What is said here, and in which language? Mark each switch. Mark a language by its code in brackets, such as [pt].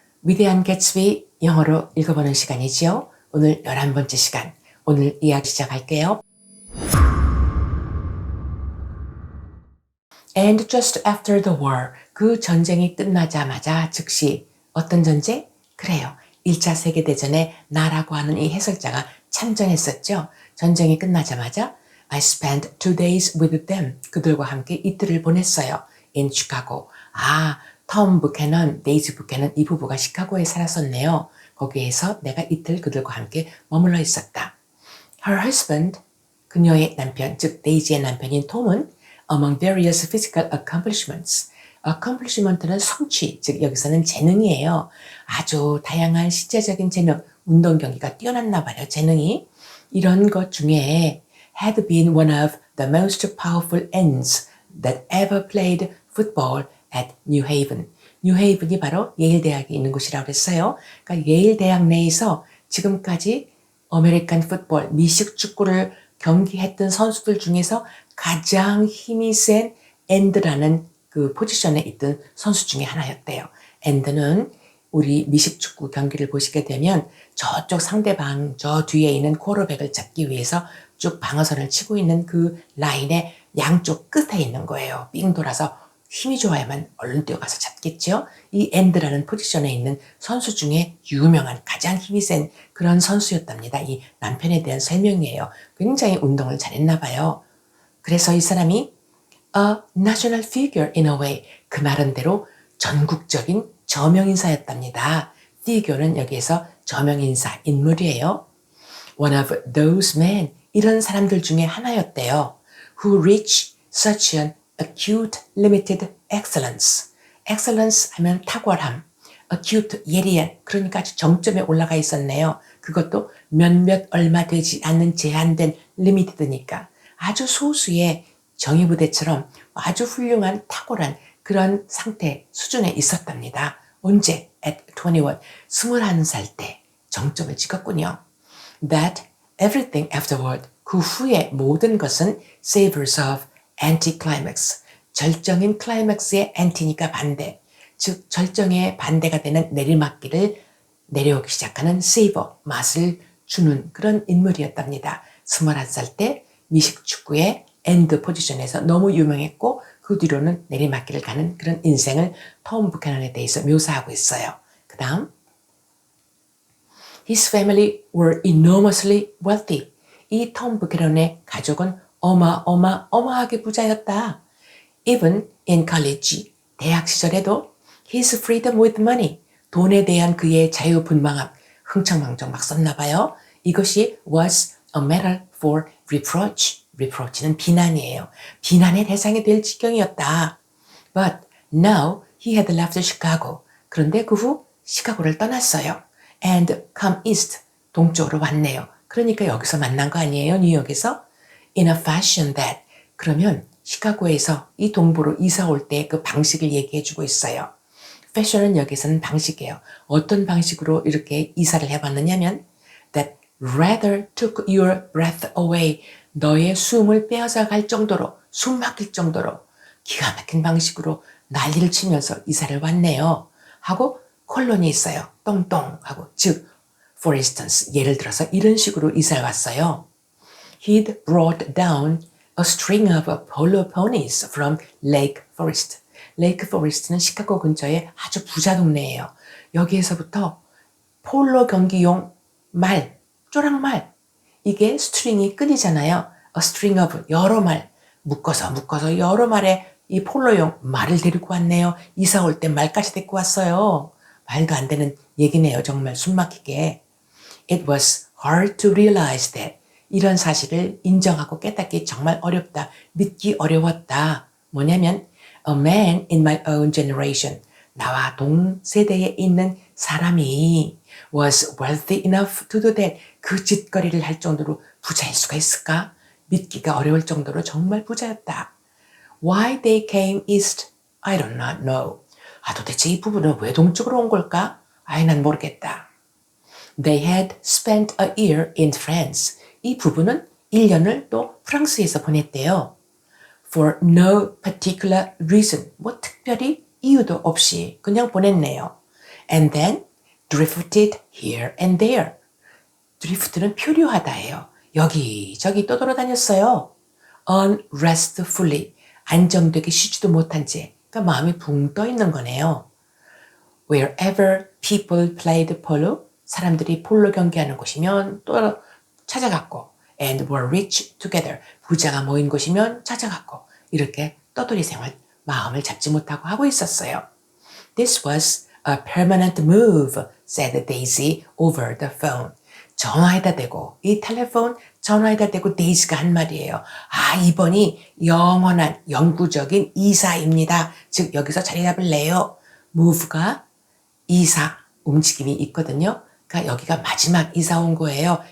[ko] 위대한 개츠비 영어로 읽어보는 시간이지요. 오늘 11번째 시간, 오늘 이야기 시작할게요. [en] And just after the war, [ko] 그 전쟁이 끝나자마자 즉시 어떤 전쟁? 그래요. 1차 세계대전에 나라고 하는 이 해설자가 참전했었죠. 전쟁이 끝나자마자 [en] I spent 2 days with them. [ko] 그들과 함께 이틀을 보냈어요. [en] In Chicago. [ko] 톰 부캐넌, 데이지 부캐넌 이 부부가 시카고에 살았었네요. 거기에서 내가 이틀 그들과 함께 머물러 있었다. [en] Her husband, [ko] 그녀의 남편, 즉 데이지의 남편인 톰은 [en] among various physical accomplishments. [ko] accomplishment는 성취, 즉 여기서는 재능이에요. 아주 다양한 신체적인 재능, 운동 경기가 뛰어났나 봐요. 재능이. 이런 것 중에 [en] had been one of the most powerful ends that ever played football at New Haven. [ko] New Haven이 바로 예일 대학이 있는 곳이라고 했어요. 그러니까 예일 대학 내에서 지금까지 아메리칸 풋볼, 미식 축구를 경기했던 선수들 중에서 가장 힘이 센 엔드라는 그 포지션에 있던 선수 중에 하나였대요. 엔드는 우리 미식 축구 경기를 보시게 되면 저쪽 상대방 저 뒤에 있는 쿼터백을 잡기 위해서 쭉 방어선을 치고 있는 그 라인의 양쪽 끝에 있는 거예요. 삥 돌아서 힘이 좋아야만 얼른 뛰어가서 잡겠죠. 이 엔드라는 포지션에 있는 선수 중에 유명한 가장 힘이 센 그런 선수였답니다. 이 남편에 대한 설명이에요. 굉장히 운동을 잘했나 봐요. 그래서 이 사람이 [en] a national figure in a way, [ko] 그 나름대로 전국적인 저명인사였답니다. figure는 여기에서 저명인사, 인물이에요. [en] One of those men, [ko] 이런 사람들 중에 하나였대요. [en] Who reach such an acute limited excellence. [ko] excellence 하면 탁월함. acute, 예리한, 그러니까 아주 정점에 올라가 있었네요. 그것도 몇몇 얼마 되지 않는 제한된 limited니까 아주 소수의 정예부대처럼 아주 훌륭한 탁월한 그런 상태 수준에 있었답니다. 언제? [en] at 21, [ko] 21살 때 정점을 찍었군요. [en] That everything afterward, [ko] 그 후에 모든 것은 [en] savors of anticlimax, [ko] 절정인 클라이맥스의 anti니까 반대, 즉 절정의 반대가 되는 내리막길을 내려오기 시작하는 savor, 맛을 주는 그런 인물이었답니다. 21살 때 미식 축구의 엔드 포지션에서 너무 유명했고 그 뒤로는 내리막길을 가는 그런 인생을 톰 부캐넌에 대해서 묘사하고 있어요. 그 다음 [en] His family were enormously wealthy. [ko] 이 톰 부캐넌의 가족은 어마어마하게 부자였다. [en] Even in college, [ko] 대학 시절에도 [en] his freedom with money, [ko] 돈에 대한 그의 자유분방함, 흥청망청 막 썼나 봐요. 이것이 [en] was a matter for reproach. [ko] reproach는 비난이에요. 비난의 대상이 될 지경이었다. [en] But now he had left Chicago. [ko] 그런데 그 후 시카고를 떠났어요. [en] And come east, [ko] 동쪽으로 왔네요. 그러니까 여기서 만난 거 아니에요? 뉴욕에서? [en] In a fashion that, [ko] 그러면 시카고에서 이 동부로 이사 올 때 그 방식을 얘기해 주고 있어요. 패션은 여기서는 방식이에요. 어떤 방식으로 이렇게 이사를 해봤느냐면 [en] that rather took your breath away, [ko] 너의 숨을 빼앗아 갈 정도로, 숨 막힐 정도로 기가 막힌 방식으로 난리를 치면서 이사를 왔네요. 하고 콜론이 있어요. 똥똥 하고, 즉 [en] for instance, [ko] 예를 들어서 이런 식으로 이사를 왔어요. [en] He'd brought down a string of polo ponies from Lake Forest. [ko] Lake Forest는 시카고 근처에 아주 부자 동네예요. 여기에서부터 폴로 경기용 말, 쪼랑말, 이게 스트링이 끈이잖아요. [en] A string of [ko] 여러 말, 묶어서 여러 말의 이 폴로용 말을 데리고 왔네요. 이사 올 때 말까지 데리고 왔어요. 말도 안 되는 얘기네요. 정말 숨막히게. [en] It was hard to realize that. [ko] 이런 사실을 인정하고 깨닫기 정말 어렵다. 믿기 어려웠다. 뭐냐면 [en] a man in my own generation, [ko] 나와 동세대에 있는 사람이 [en] was wealthy enough to do that. [ko] 그 짓거리를 할 정도로 부자일 수가 있을까? 믿기가 어려울 정도로 정말 부자였다. [en] Why they came east? I do not know. [ko] 도대체 이 부부는 왜 동쪽으로 온 걸까? 난 모르겠다. [en] They had spent a year in France. [ko] 이 부부는 1년을 또 프랑스에서 보냈대요. [en] For no particular reason. [ko] 뭐 특별히 이유도 없이 그냥 보냈네요. [en] And then drifted here and there. [ko] drift는 표류하다예요. 여기저기 떠돌아다녔어요. [en] unrestfully. [ko] 안정되게 쉬지도 못한 채. 그러니까 마음이 붕 떠 있는 거네요. [en] Wherever people played polo. [ko] 사람들이 폴로 경기하는 곳이면 또 찾아갔고 [en] and were rich together. [ko] 부자가 모인 곳이면 찾아갔고 이렇게 떠돌이 생활 마음을 잡지 못하고 하고 있었어요. [en] This was a permanent move, said Daisy over the phone. [ko] 전화에다 대고 이 텔레폰 전화에다 대고 데이지가 한 말이에요. 아, 이번이 영원한 영구적인 이사입니다. 즉 여기서 자리 잡을래요. move가 이사 움직임이 있거든요. 그러니까 여기가 마지막 이사 온 거예요.